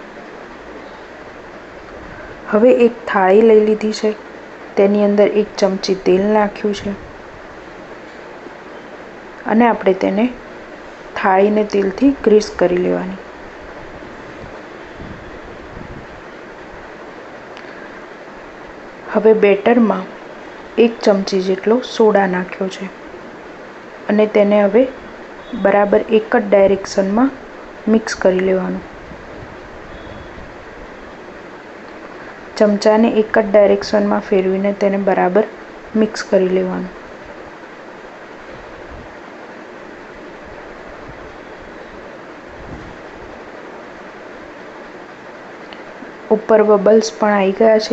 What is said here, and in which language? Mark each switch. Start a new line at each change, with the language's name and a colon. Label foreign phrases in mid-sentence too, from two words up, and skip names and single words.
Gujarati: હવે એક થાળી લઈ લીધી છે, તેની અંદર 1 ચમચી તેલ નાખ્યું છે અને આપણે તેને થાળીને તેલથી ગ્રીસ કરી લેવાની। હવે બેટરમાં 1 ચમચી જેટલો સોડા નાખ્યો છે અને તેને હવે બરાબર એક જ ડાયરેક્શન માં મિક્સ કરી લેવાનું। ચમચા ને એક જ ડાયરેક્શન માં ફેરવીને તેને બરાબર મિક્સ કરી લેવાનું। ઉપર બબલ્સ પણ આઈ ગયા છે।